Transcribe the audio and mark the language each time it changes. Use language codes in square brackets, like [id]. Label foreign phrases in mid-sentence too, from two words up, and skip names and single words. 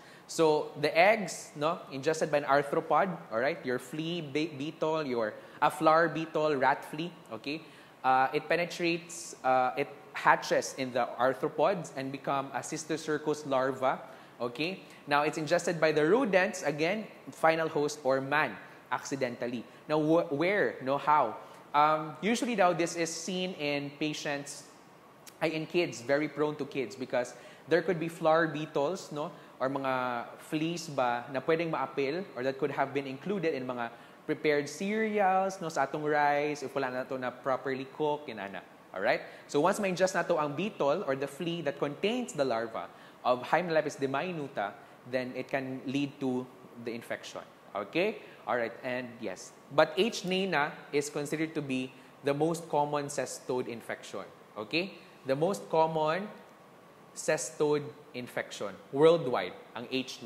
[en] So, the eggs, no, ingested by an arthropod, all right, your flea beetle, your flower beetle, rat flea, okay, it penetrates, it hatches in the arthropods and become a Cysticercosis larva, okay? Now, it's ingested by the rodents, again, final host or man, accidentally. Now, where? No, how? Usually, now, this is seen in patients, in kids, very prone to kids, because there could be flower beetles, no, or [ceb] mga fleas ba na pwedeng maapil, [en] or that could have been included in mga prepared cereals, [ceb] no, sa atong rice, if wala na to na [en] properly cooked, [ceb] inana. Alright? [en] So, once [ceb] ma-ingest na to ang [en] beetle or the flea that contains the larva of Hymenelepis diminuta, then it can lead to the infection. Okay? Alright, and yes. But H. neina is considered to be the most common cestode infection. Okay? The most common cestode infection worldwide, ang H.